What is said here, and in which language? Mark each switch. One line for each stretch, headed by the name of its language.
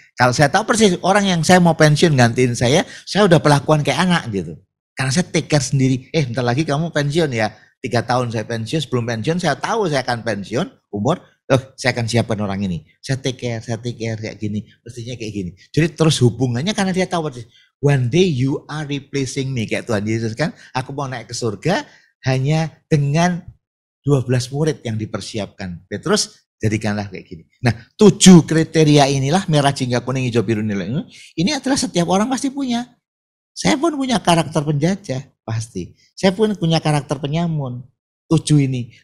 Indonesian: Kalau saya tahu persis orang yang saya mau pensiun gantiin saya udah perlakuan kayak anak gitu. Karena saya
English: take care
Indonesian: sendiri. Bentar lagi kamu pensiun ya. 3 tahun saya pensiun, sebelum pensiun saya tahu saya akan pensiun, umur saya akan siapkan orang ini. Saya
English: take care
Indonesian: kayak gini, mestinya kayak gini. Jadi terus hubungannya karena dia tahu persis.
English: One day you are replacing me.
Indonesian: Kayak Tuhan Yesus kan, aku mau naik ke surga hanya dengan 12 murid yang dipersiapkan. Petrus jadikanlah kayak gini. Nah 7 kriteria inilah merah, jingga, kuning, hijau, biru, nilai. Ini adalah setiap orang pasti punya. Saya pun punya karakter penjajah, pasti. Saya pun punya karakter penyamun. 7 ini.